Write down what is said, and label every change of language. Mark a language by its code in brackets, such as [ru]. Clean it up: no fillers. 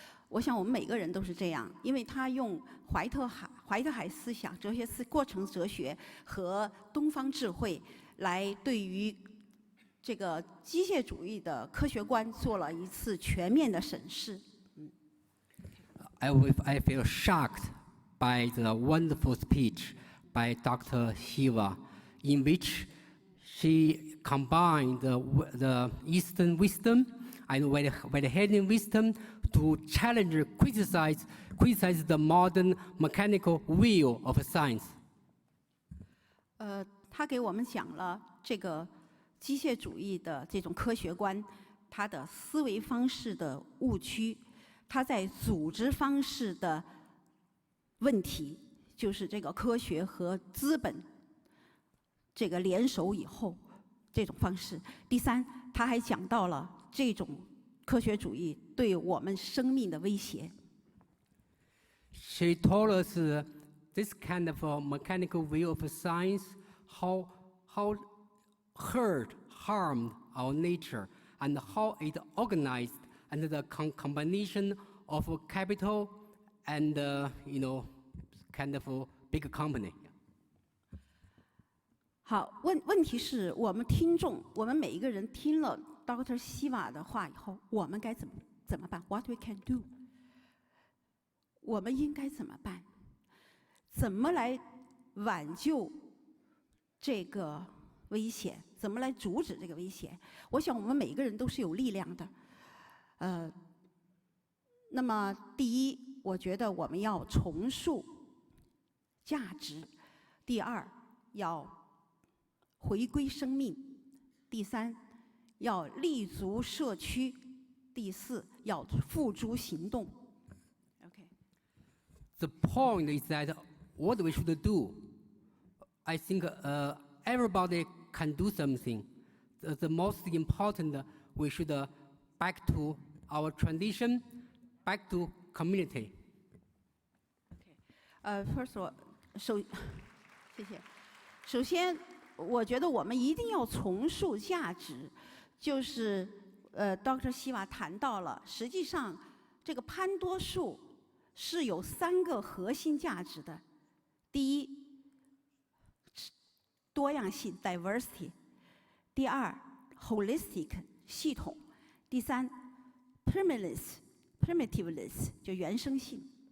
[zh] 我想我们每个人都是这样，因为他用怀特海思想、哲学过程哲学和东方智慧来对于这个机械主义的科学观做了一次全面的审视。 [en] I feel shocked by the wonderful speech by Dr. Shiva, in which she combined the Eastern wisdom and Western wisdom to challenge, criticize the modern mechanical wheel of science. [zh] 他给我们讲了这个机械主义的这种科学观，它的思维方式的误区，它在组织方式的问题，就是这个科学和资本这个联手以后这种方式。第三，他还讲到了这种科学主义对我们生命的威胁。 [en] She told us this kind of mechanical view of science, how harmed our nature, and how it organized under the combination of capital and kind of big company. [zh] 好，问题是我们听众，我们每一个人听了 Dr. Shiva 的话以后，我们该怎么办 ？ [en] What we can do？ [zh] 我们应该怎么办？怎么来挽救这个危险？怎么来阻止这个危险？我想我们每一个人都是有力量的。那么第一，我觉得我们要重塑价值；第二，要回归生命；第三，要立足社区；第四，要付诸行动。 [en] Okay. The point is that what we should do, I think everybody can do something. The most important, we should back to our tradition, back to community. First of all, [zh] 谢谢。首先，我觉得我们一定要重塑价值，就是Dr. Shiva 谈到了，实际上这个潘多树是有3个核心价值的。第一，多样性 （diversity）； 第二 ，holistic 系统；第三 ，primitiveness 就原生性。